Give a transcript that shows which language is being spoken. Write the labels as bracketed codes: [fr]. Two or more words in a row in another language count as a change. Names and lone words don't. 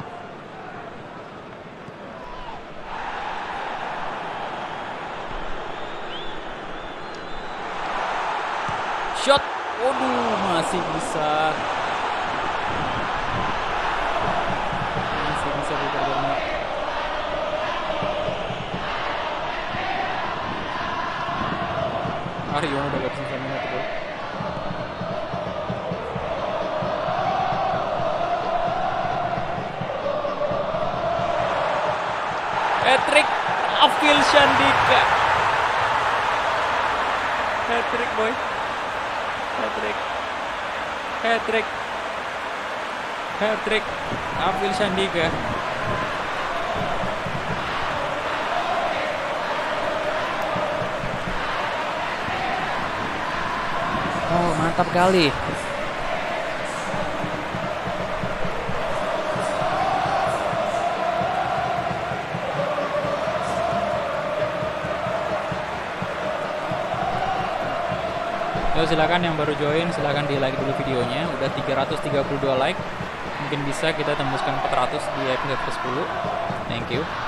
[id] Shot, waduh, masih bisa. Masih bisa diperbanyak. Aryo udah gak bisa minat bro. [en] Hat-trick Raffi Sandika. Hat-trick boy. Hat-trick. Hat-trick. Hat-trick Raffi Sandika. [id] Oh, mantap kali. Yo, silakan yang baru join silakan di like dulu videonya. Udah 332 like. Mungkin bisa kita tembuskan 400 di episode ke-10. [en] Thank you.